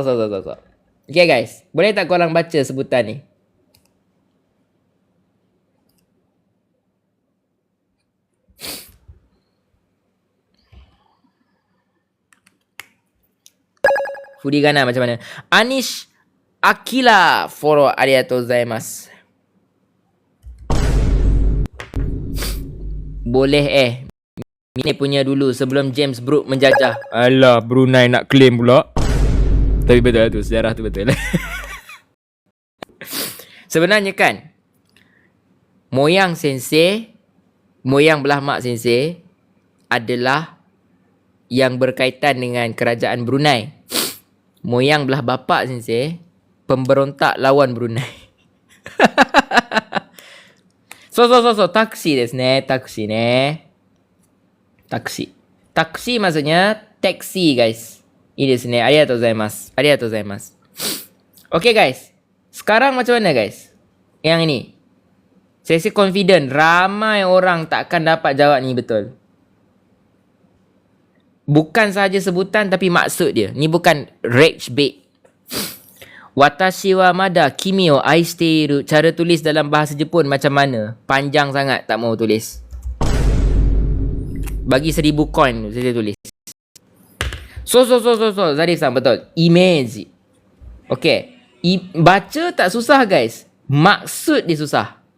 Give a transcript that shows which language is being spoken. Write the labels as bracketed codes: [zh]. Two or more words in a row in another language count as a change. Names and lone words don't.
[en] Okay guys, [ms] boleh tak korang baca sebutan ni? Furigana macam mana? [ja] Anish Akila Foro ありがとうございます. [ms] Boleh Ini punya dulu sebelum James Brooke menjajah. Alah, Brunei nak claim pula. Tapi betul lah tu, sejarah tu betul. Sebenarnya kan, moyang belah mak sensei adalah yang berkaitan dengan kerajaan Brunei. Moyang belah bapa sensei pemberontak lawan Brunei. So, taksi [ja] ですね, [ms] taksi maksudnya [en] taxi guys. [ja] Ini ですね、ありがとうございます. [en] Okay guys, [ms] sekarang macam mana guys? Yang ini, saya confident ramai orang takkan dapat jawab ni betul. Bukan sahaja sebutan tapi maksud dia. Ni bukan [en] rage bait. [ja] 私はまだ君を愛している. [ms] Cara tulis dalam bahasa Jepun macam mana? Panjang sangat, tak mau tulis. Bagi 1000 coin saya tulis. So, Zarif-san, betul. Image. Okay. Baca tak susah guys. Maksud dia susah.